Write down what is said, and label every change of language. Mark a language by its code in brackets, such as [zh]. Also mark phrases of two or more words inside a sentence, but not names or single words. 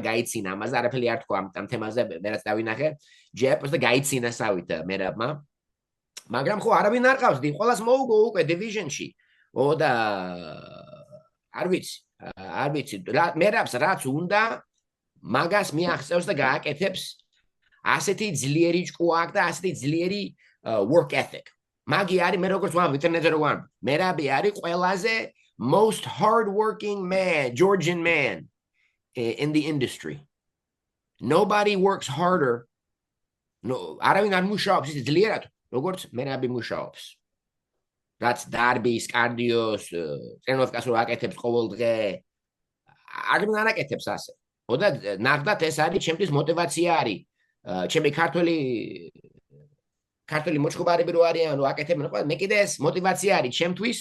[ka] გაიცინა ამაზე არაფერი არ თქვა ამ თემაზე მე რაც დავინახე ჯეპს და გაიცინა სავით მერაბმა მაგრამ ხო არავინ არ ყავს დი ყველას მოუგო უკვე დივიზიონში და არ ვიცი მერაბს რაც უნდა მაგას მიაღწევს და გააკეთებს ასეთი ძლიერი ჭკუ აქვს და ასეთი ძლიერი [en] work ethic [ka] მაგი არის მე როგორც ვამ ინტერნეტზე რო ვამ მერაბი არის ყველაზე [en] most hard-working man, Georgian man in the industry. Nobody works harder. No, [ka] არავინ არ მუშაობს ის ძლიერად, როგორც მერაბი მუშაობს. რაც დარბის, კარდიოს, ტრენირებას რო აკეთებს ყოველ დღე. არავინ არ აკეთებს ასე. და ნახდათ ეს არის ჩემთვის мотиваცია არის. ჩემი ქართული მოჭყობარები რო არიან, რო აკეთებენ, მე კიდე ეს мотиваცია არის ჩემთვის.